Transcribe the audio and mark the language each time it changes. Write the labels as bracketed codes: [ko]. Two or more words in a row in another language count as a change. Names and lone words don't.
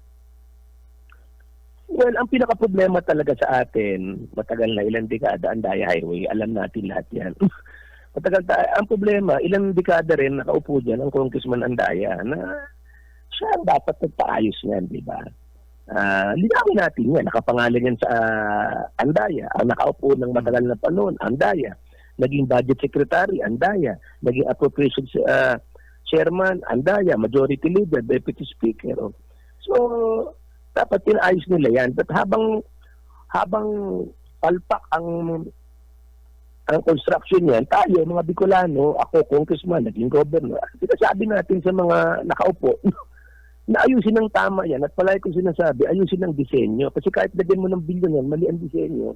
[tl] Well, ang pinaka-problema talaga sa atin, matagal na ilang dekada ang Andaya Highway, alam natin lahat yan. Ang problema, ilang dekada rin nakaupo dyan ang Congressman Andaya na siya ang dapat nagpaayos niyan, di ba? Linawin natin yan, nakapangalan yan sa Andaya, ang nakaupo ng matagal na panahon, Andaya, naging [en] budget secretary, [tl] Andaya, naging [en] appropriations chairman, [tl] Andaya, [en] majority leader, deputy speaker. [tl] So, dapat tinayos nila yan. But habang palpak ang construction yan, tayo, mga Bicolano, ako, congressman, naging governor, sinasabi natin sa mga nakaupo, na ayusin ng tama yan. At palagi kong sinasabi, ayusin ng disenyo. Kasi kahit lagyan mo ng bilyon yan, mali ang disenyo,